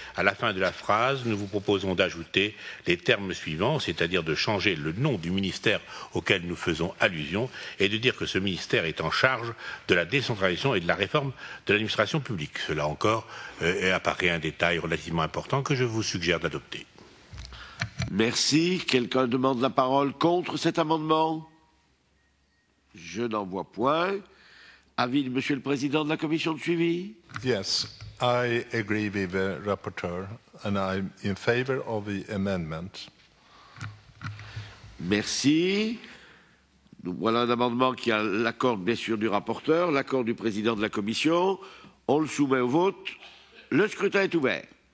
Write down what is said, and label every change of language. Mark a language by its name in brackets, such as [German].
[French] À la fin de la phrase, nous vous proposons d'ajouter les termes suivants, c'est-à-dire de changer le nom du ministère auquel nous faisons allusion et de dire que ce ministère est en charge de la décentralisation et de la réforme de l'administration publique. Cela encore apparaît un détail relativement important que je vous suggère d'adopter. Merci. Quelqu'un demande la parole contre cet amendement? Je n'en vois point. Avis de Monsieur le Président de la Commission de suivi? [English] Yes, I agree with the rapporteur and I'm in favor of the amendment. [French] Merci. Voilà un amendement qui a l'accord bien sûr du rapporteur, l'accord du Président de la Commission. On le soumet au vote. Le scrutin est ouvert.